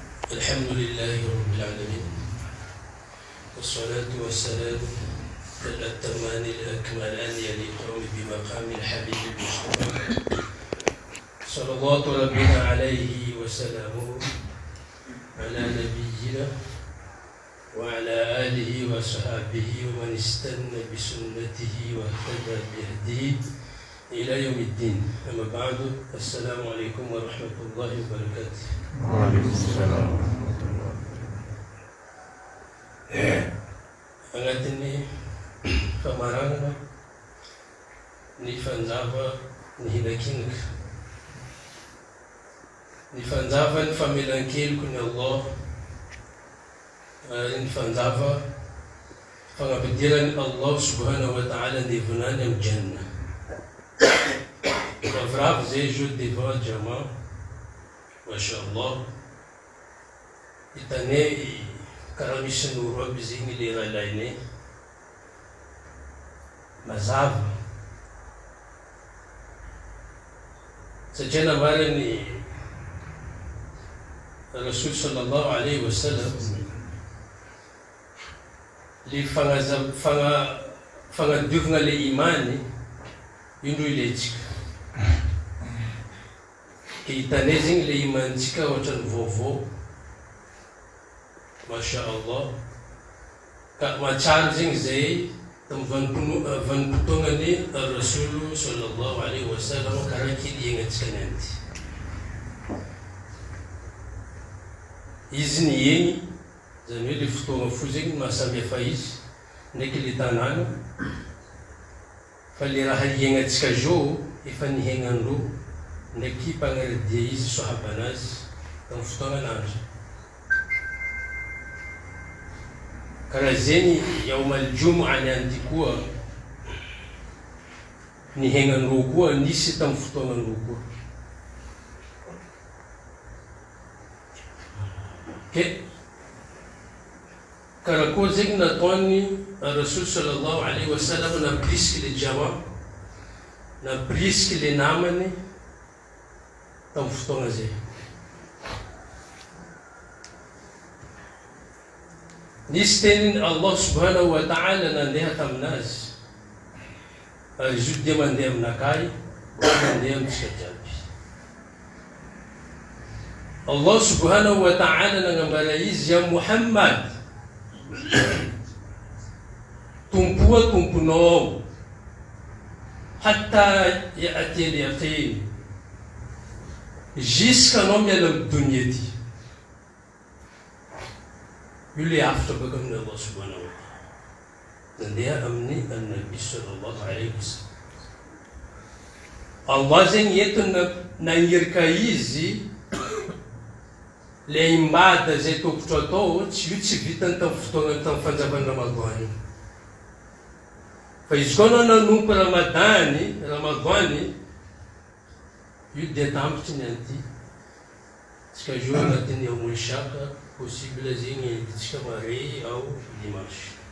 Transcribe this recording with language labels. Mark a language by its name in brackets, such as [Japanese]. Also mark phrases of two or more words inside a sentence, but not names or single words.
[Arabic] الحمد لله رب العالمين، والصلاة والسلام الأتمان الأكملان يليقان بمقام الحبيب المصطفى صلوات ربنا عليه وسلامه على نبينا وعلى آله وصحبه ومن استنى بسنته واهتدى بهديه إلى يوم الدين. أما بعد، السلام عليكم ورحمة الله وبركاته. وعليكم السلام ورحمة الله. [Malagasy] Agnatin'ny famarana ny fanjava ny hinakinaka, ny fanjava ny famelan-keloky ny Allah, ary ny fanjava fagnapidirany Allah [Arabic] سبحانه وتعالى [Malagasy] andevonany amin'ny janna. Ravoravo zay [French] jeu devant [Malagasy] jama, mashallah, hitanay karaha misy noro aby zegny le raha ilainay mazava, satria namarany Rasul [Arabic] صلى الله عليه وسلم [Malagasy] le fagnadiovana le imany indro iletsika. Ke hitanay zegny le imantsika ohatrany vaovao, [Arabic] ما شاء الله, [Malagasy] ka matsara zegny zay tamin'ny vanim-potoanany Rasulu [Arabic] صلى الله عليه وسلم [Malagasy] karaha kiliagnatsika nianty. Izy ny egny, zany hoe le fotoagna fo zegny mahasamihafa izy ndraiky le tanàna, fa le raha iagnatsika zao efa nihainandreo ndraiky mpagnaradia izy sahabanazy tamin'ny fotoagnan'andro. Karaha zegny [Arabic] يوم الجمعة [Malagasy] nianty koa nihainandreo koa nisy tamin'ny fotoagnandreo koa. Ke karaha koa zegny nataony Rasul [Arabic] صلى الله عليه وسلم [Malagasy] nabrisiky le jama, nabrisiky le namany tamin'ny fotoagna zay. Nisy teniny Allah [Arabic] سبحانه وتعالى [Malagasy] nandeha taminazy, ary izy io dia mandeha aminakay, mandeha amintsika jiaby. Allah [Arabic] سبحانه وتعالى [Malagasy] nagnambara izy [Arabic] يا محمد, [Malagasy] tompoa tomponao [Arabic] حتى يأتي اليقين, [Malagasy] jusqu'anao miala amin'ny dunia ty. Io le hafitra baka amin'ny Allah [Arabic] سبحانه وتعالى, [Malagasy] nandeha amin'ny [Arabic] النبي صلى الله عليه وسلم. [Malagasy] Allah zegny eto nagnirika izy le imbada zay tokotro atao, io tsy vitany tamin'ny fotoagnany tamin'ny fanjavany Ramadany. Fa izy koa anao nanompo Ramadany, io dia tambitry ny anty tsika jo agnatin'ny [Arabic] يوم الشك, [Malagasy] possible zegny tsika mare ao dimanche.